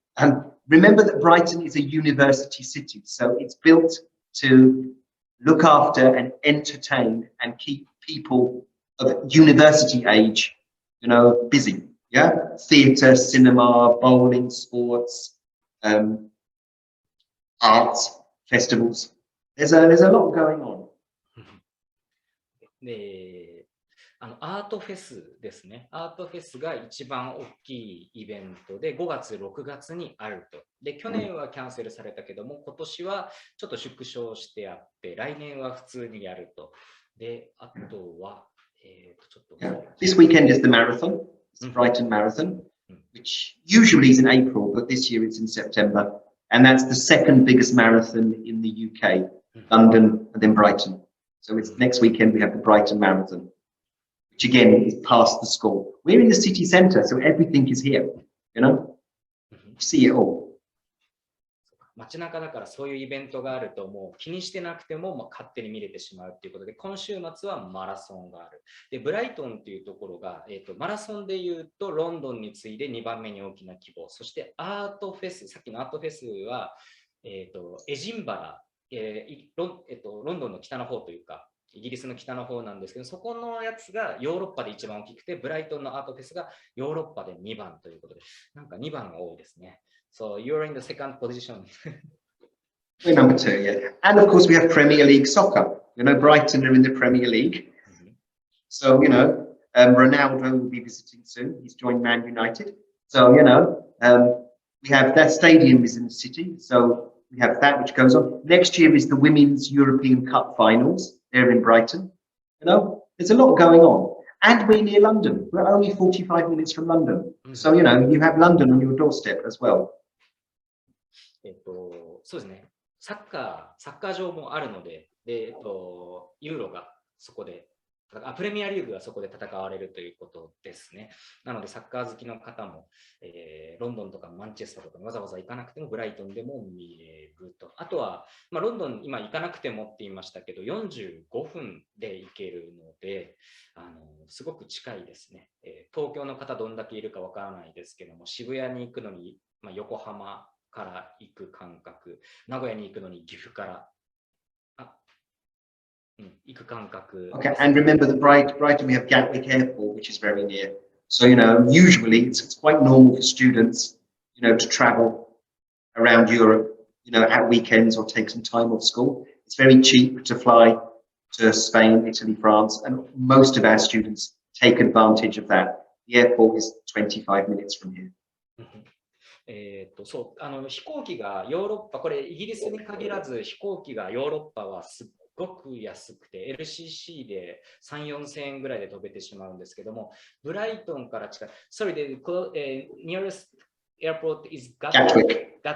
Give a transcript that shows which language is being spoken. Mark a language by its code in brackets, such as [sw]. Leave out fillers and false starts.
[en] And remember that Brighton is a university city, so it's built to look after and entertain and keep people of university age, you know, busy. Yeah, theatre, cinema, bowling, sports, arts, festivals. There's a lot going on. [ja] で、アートフェスですね。アートフェスが一番大きいイベントで5月、6月にあると。で、去年はキャンセルされたけども、今年はちょっと縮小してあって、来年は普通にやると。で、あとは、ちょっと。 [en] This weekend is the marathon, it's the Brighton Marathon, which usually is in April, but this year it's in September. And that's the second biggest marathon in the UK, London and then Brighton. So it's next weekend we have the Brighton Marathon, which again is past the school. We're in the city centre, so everything is here, you know? You see it all. [ja] 街中だからそういうイベントがあるともう気にしてなくても勝手に見れてしまうということで、今週末はマラソンがある。で、ブライトンっていうところが、マラソンでいうとロンドンに次いで2番目に大きな規模。そしてアートフェス、さっきのアートフェスは、エジンバラ、ロンドンの北の方というか、イギリスの北の方なんですけど、そこのやつがヨーロッパで一番大きくて、ブライトンのアートフェスがヨーロッパで2番ということで、なんか2番が多いですね。 [en] So you're in the second position. We're number 2, yeah. And of course we have Premier League soccer. You know, Brighton are in the Premier League. So, you know, Ronaldo will be visiting soon. He's joined Man United. So, you know, we have that stadium is in the city. So we have that which goes on. Next year is the Women's European Cup finals. They're in Brighton. You know, there's a lot going on. And we're near London. We're only 45 minutes from London. So, you know, you have London on your doorstep as well. [ja] そうですね。サッカー場もあるので、でユーロがそこで、プレミアリーグがそこで戦われるということですね。なので、サッカー好きの方も、ロンドンとかマンチェスターとかわざわざ行かなくても、ブライトンでも見れると。あとは、ロンドン、今行かなくてもって言いましたけど、45分で行けるので、すごく近いですね。東京の方どんだけいるかわからないですけども、渋谷に行くのに、横浜から行く感覚、名古屋に行くのに岐阜から行く感覚。 [en] Okay, and remember that Brighton we have Gatwick Airport, which is very near. So, you know, usually it's quite normal for students, you know, to travel around Europe, you know, at weekends or take some time off school. It's very cheap to fly to Spain, Italy, France, and most of our students take advantage of that. The airport is 25 minutes from here. [ja] そう飛行機がヨーロッパ、これイギリスに限らず飛行機がヨーロッパはすっごく安くて LCC で3、4千円ぐらいで飛べてしまうんですけども、ブライトンから近い、 [en] Sorry, the nearest airport is Gatwick.